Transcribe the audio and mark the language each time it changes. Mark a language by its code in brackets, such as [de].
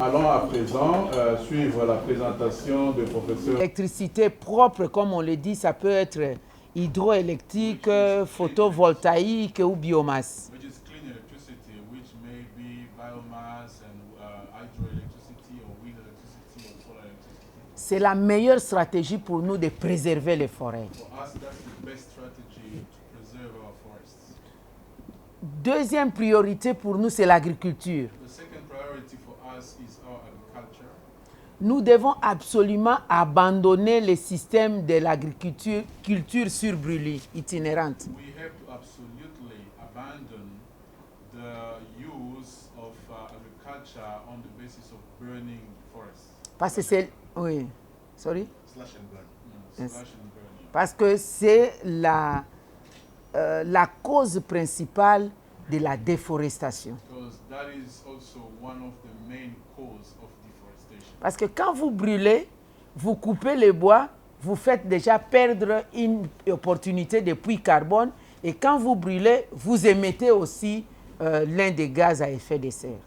[fr] Allons à présent suivre la présentation du professeur. L'électricité propre, comme on le dit, ça peut être hydroélectrique, photovoltaïque ou biomasse. [en] Which is clean electricity, which may be biomass and hydroelectricity or wind electricity or solar electricity. [fr] C'est la meilleure stratégie pour nous de préserver les forêts. [en] For us, that's the best strategy to preserve our forests. [fr] Deuxième priorité pour nous, c'est l'agriculture. [en] The second priority for us is our agriculture. [fr] Nous devons absolument abandonner le système de l'agriculture culture sur brûlis itinérante. [en] We have to absolutely abandon the use of agriculture on the basis of burning forests. [fr] Parce que c'est oui, [en] sorry. Slash and burn. Yes. Slash and burning. [fr] Parce que c'est la cause principale de la déforestation. [en] Because that is also one of the main causes of deforestation. Parce que quand vous brûlez, vous coupez le bois, vous faites déjà perdre une opportunité de puits carbone et quand vous brûlez, vous émettez aussi l'un des gaz à effet de serre.